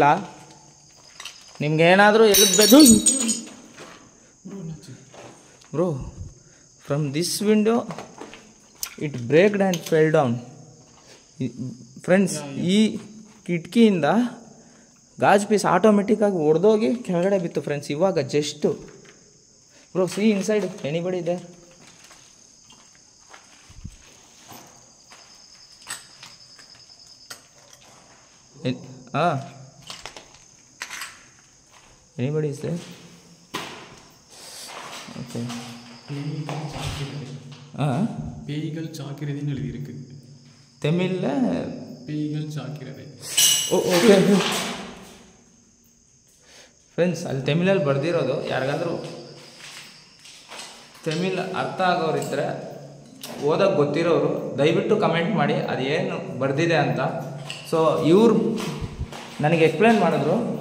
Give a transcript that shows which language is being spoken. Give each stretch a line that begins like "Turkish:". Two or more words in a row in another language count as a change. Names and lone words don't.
Kannada: ನಿಮ್ಗೇನಾದರೂ ಎಲ್ಲಿ ಬೇಕು
English: bro, from this window it breaked and fell down friends.
Kannada: ಈ ಕಿಟಕಿಯಿಂದ ಗಾಜ್ ಪೀಸ್ ಆಟೋಮೆಟಿಕ್ಕಾಗಿ ಒಡೆದೋಗಿ ಕೆಳಗಡೆ ಬಿತ್ತು ಫ್ರೆಂಡ್ಸ್.
English: ಇವಾಗ just bro, see inside anybody ಇದೆ. Anybody is there? Okay.
Tamil: பேய்கள் சாக்கிறதுன்னு எழுதியிருக்கு தமிழில். பேய்கள் சாக்கிறது.
English: okay friends,
Kannada: ಅಲ್ಲಿ ತಮಿಳಲ್ಲಿ ಬರೆದಿರೋದು. ಯಾರಿಗಾದರೂ ತಮಿಳ್ ಅರ್ಥ ಆಗೋರಿದ್ದರೆ, ಓದೋಕ್ಕೆ ಗೊತ್ತಿರೋರು ದಯವಿಟ್ಟು ಕಮೆಂಟ್ ಮಾಡಿ ಅದೇನು ಬರೆದಿದೆ ಅಂತ. ಸೊ ಇವ್ರು ನನಗೆ ಎಕ್ಸ್ಪ್ಲೇನ್ ಮಾಡಿದ್ರು.